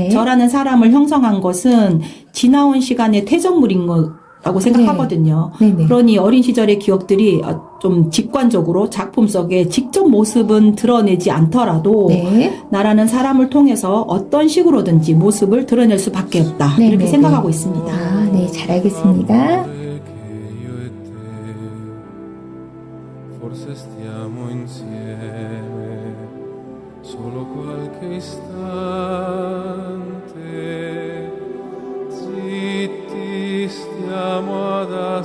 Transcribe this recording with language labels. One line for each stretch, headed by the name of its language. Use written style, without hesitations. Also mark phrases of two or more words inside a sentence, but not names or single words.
Korean: 저라는 사람을 형성한 것은 지나온 시간의 퇴적물인 라고 생각하거든요. 네네. 그러니 어린 시절의 기억들이 좀 직관적으로 작품 속에 직접 모습은 드러내지 않더라도 네. 나라는 사람을 통해서 어떤 식으로든지 모습을 드러낼 수밖에 없다. 네, 이렇게 네, 생각하고 네. 있습니다. 아, 네, 잘 알겠습니다.
Italian: Forse stiamo insieme solo qualche istante, zitti stiamo ad